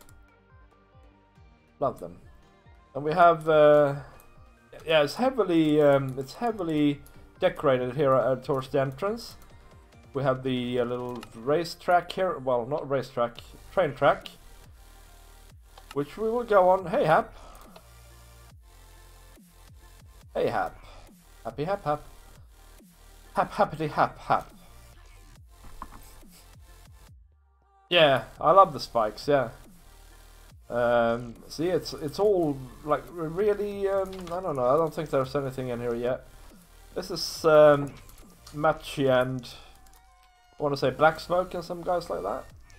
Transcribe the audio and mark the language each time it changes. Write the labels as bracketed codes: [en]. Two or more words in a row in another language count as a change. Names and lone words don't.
[en] Love them. And we have, yeah, it's heavily decorated here towards the entrance. We have the little racetrack here. Well, not racetrack, train track, which we will go on. Hey, Hap. Hey, Hap. Happy Hap Hap. Hap Happity Hap Hap. Yeah, I love the spikes, yeah. See, it's all like really, I don't know, I don't think there's anything in here yet. This is Matchy and I want to say Black Smoke and some guys like that.